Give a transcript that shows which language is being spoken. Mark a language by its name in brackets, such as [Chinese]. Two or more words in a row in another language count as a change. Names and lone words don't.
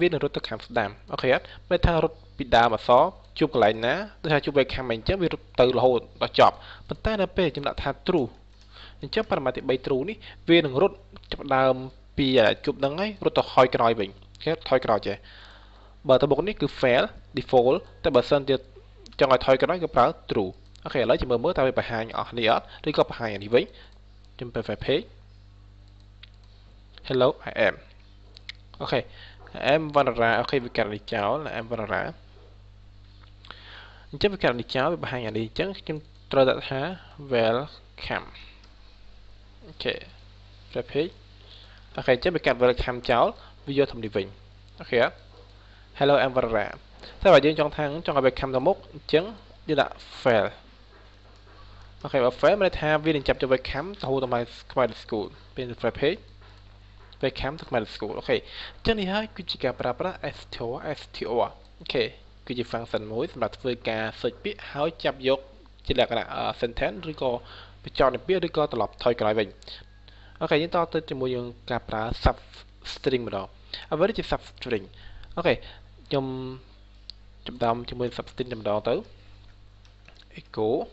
[Khmer] នឹងរត់ទៅខាងស្ដាំអូខេអត់មានន័យថារត់ពីដើមអក្សរជួបកន្លែងណាដូចថាជួប welcome អញ្ចឹងវារត់ទៅរហូតដល់ចប់ប៉ុន្តែនៅពេលខ្ញុំដាក់ថា true អញ្ចឹងប៉ារ៉ាម៉ែត្រទី3 true នេះវានឹងរត់ចាប់ដើមពីជួបហ្នឹងហើយរត់ទៅថយក្រោយវិញគេថយក្រោយចេះបើទៅមុខនេះគឺ [English] fail default [Khmer] តែបើសិនជាចង់ឲ្យថយក្រោយគឺប្រើ true អូខេឥឡូវចាំមើលតើវាបង្ហាញអស់នេះអត់ឬក៏បង្ហាញអានេះវិញខ្ញុំទៅ page [English] hello I am [Khmer] អូខេ [English] I am Vanara [Khmer] អូខេវាកាត់នេះចោល [English] I am Vanara [Khmer] អញ្ចឹងវាកាត់នេះចោលវាបង្ហាញអានេះអញ្ចឹងខ្ញុំត្រូវដាក់ថា welcome អូខេ page អូខេអញ្ចឹងវាកាត់ welcome ចោលវាយកធំនេះវិញអូ ខេ [English] hello I am Vanara [Khmer] តែបើយើងចង់ថាចង់ឲ្យ welcome ទៅមុខអញ្ចឹងយើងដាក់ fail អូខេបើ fail មានន័យថាវា នឹងចាប់យក welcome ទៅហូរទៅ Khmer school ពេល [English] page welcome to Khmer school [Khmer] អូខេអញ្ចឹងនេះហើយគឺជាការប្រើប្រាស់ str អូខេគឺជា function មួយសម្រាប់ធ្វើការ search ពាក្យហើយចាប់យកជាលក្ខណៈ sentence ឬក៏បញ្ចប់នៃពាក្យឬក៏ត្រឡប់ថយក្រោយវិញអូខេយើងតទៅជាមួយនឹងការប្រើ substring ម្ដងអ្វីជា substring អូខេខ្ញុំចាប់ដើមជាមួយ substring ម្ដងទៅ echo